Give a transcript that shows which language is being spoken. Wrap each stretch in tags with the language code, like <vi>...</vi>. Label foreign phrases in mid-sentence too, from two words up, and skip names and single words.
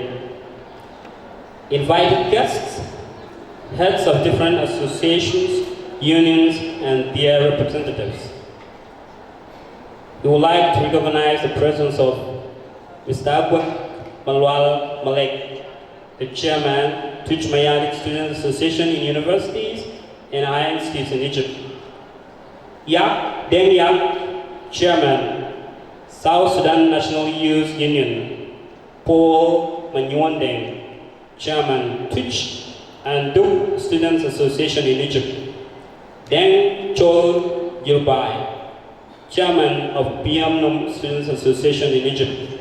<en>Invited guests, heads of different associations, unions, and their representatives. We would like to recognize the presence of Mr. Agwak Malwal Malek, the chairman, Tuch Mayalik Student Association in universities and higher institutes in Egypt. Yak Deng Yak, Chairman, South Sudan National Youth Union. Paul Manyuandeng, Chairman, Twitch and Duke Students Association in Egypt. Deng Chol Gilbai, Chairman of Biamnum Students Association in Egypt.</en>